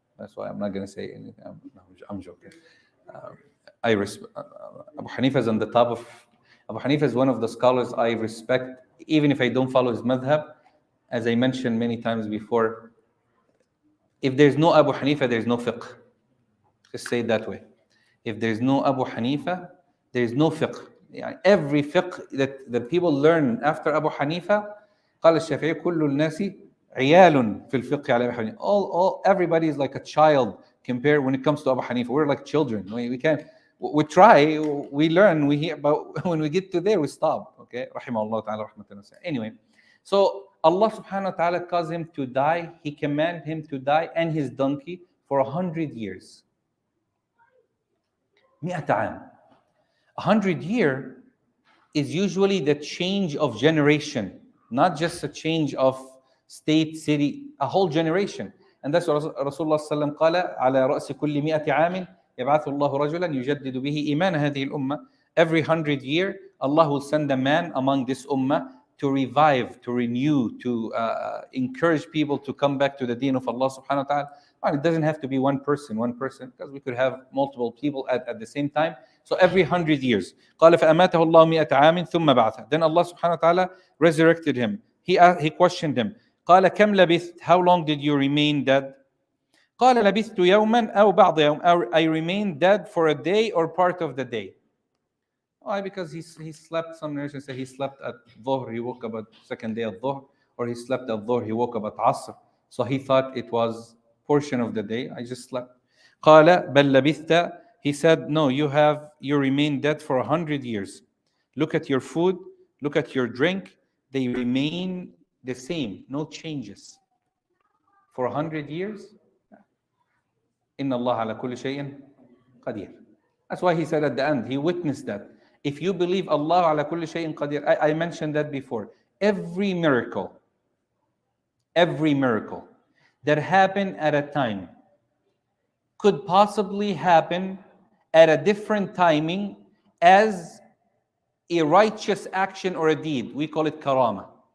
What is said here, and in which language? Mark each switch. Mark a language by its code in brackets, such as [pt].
[en] That's why I'm not going to say anything. I'm joking. Abu Hanifa is on the top of... Abu Hanifa is one of the scholars I respect, even if I don't follow his madhab. As I mentioned many times before, if there's no Abu Hanifa, there's no fiqh. Just say it that way. If there's no Abu Hanifa, there's no fiqh. Every fiqh that the people learn after Abu Hanifa, [ar] قال الشافعي كل الناس عيال في الفقه على أبي حنيفة. [en] Everybody is like a child compared when it comes to Abu Hanifa. We're like children. We try, we learn, we hear, but when we get to there, we stop. Okay, rahimahullah ta'ala rahmatan. Anyway, so Allah subhanahu wa ta'ala caused him to die. He commanded him to die and his donkey for 100 years. [ar] 100 عام. [en] 100 year is usually the change of generation, not just a change of state, city, a whole generation. And that's what Rasulullah sallallahu alaihi wasallam [ar] قال على رأس كل 100 عام يبعث الله رجلا يجدد به إيمان هذه الأمة. [en] Every 100 year, Allah will send a man among this ummah to revive, to renew, to encourage people to come back to the deen of Allah subhanahu wa ta'ala. It doesn't have to be one person, because we could have multiple people at the same time. So every 100 years. [ar] قال فأماته الله 100 عام ثم بعثه. [en] Then Allah subhanahu wa ta'ala resurrected him. He questioned him. [ar] قال كم لبثت? [en] How long did you remain dead? [ar] قال لبثت يوما أو بعض يوم. [en] I remained dead for a day or part of the day. Why? Because he slept. Some narrations say he slept at Dhuhr, he woke up at second day at Dhuhr, or he slept at Dhuhr, he woke up at Asr. So he thought it was portion of the day. I just slept. [ar] قال بل لبثت. [en] He said, no, you remain dead for 100 years. Look at your food, look at your drink. They remain the same, no changes. For 100 years, [ar] إن الله على كل شيء قدير. [en] That's why he said at the end, he witnessed that. If you believe Allah [ar] على كل شيء قدير, [en] I mentioned that before. Every miracle that happened at a time could possibly happen at a different timing as a righteous action or a deed. We call it karama.